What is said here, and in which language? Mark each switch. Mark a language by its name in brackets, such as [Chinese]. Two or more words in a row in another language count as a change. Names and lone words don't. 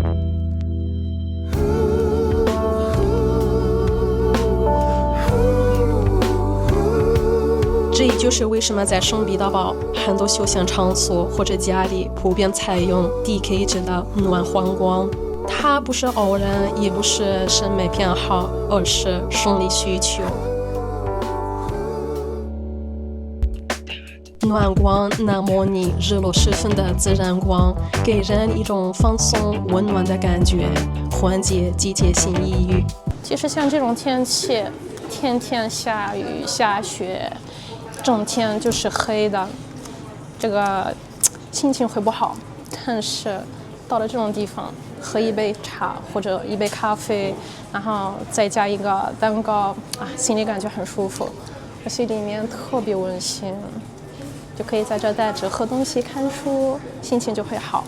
[Chinese] 這也就是為什麼在聖彼得堡很多休閒場所或者家裡普遍採用低配置的暖黃光。它不是偶然，也不是審美偏好，而是生理需求。暖光能模擬日落时分的自然光，給人一種放鬆溫暖的感覺，緩解季節性抑鬱。其實像這種天氣，天天下雨下雪，整天就是黑的，這個心情會不好。但是到了這種地方，喝一杯茶或者一杯咖啡，然後再加一個蛋糕心裡感覺很舒服，而且裡面特別溫馨，就可以在這待着喝東西看書，心情就會好。